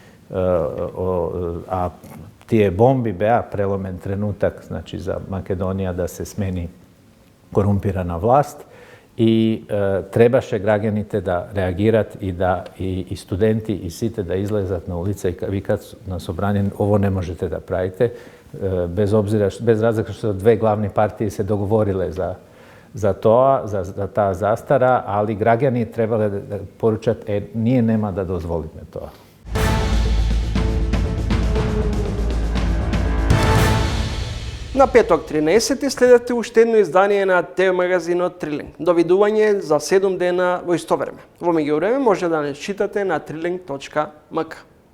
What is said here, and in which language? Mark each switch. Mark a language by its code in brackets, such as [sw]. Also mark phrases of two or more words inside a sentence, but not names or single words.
[mk] а тие бомби беа пресвртен тренуток, значи за Македонија да се смени корумпирана власт и требаше граѓаните да реагират и да и студенти и сите да излезат на улице [sr] i vi kad na sobranjen ovo ne možete da pravite, bez razlika što dve glavne partije se dogovorile za to, za ta zastara, ali građani trebali da poručat, nije nema da dozvolite to. [mk] На петок 13 следете уште едно издание на ТВ магазинот Трилинг. Довидување за 7 дена во исто време. Во меѓувреме може да не читате на trilling.mk.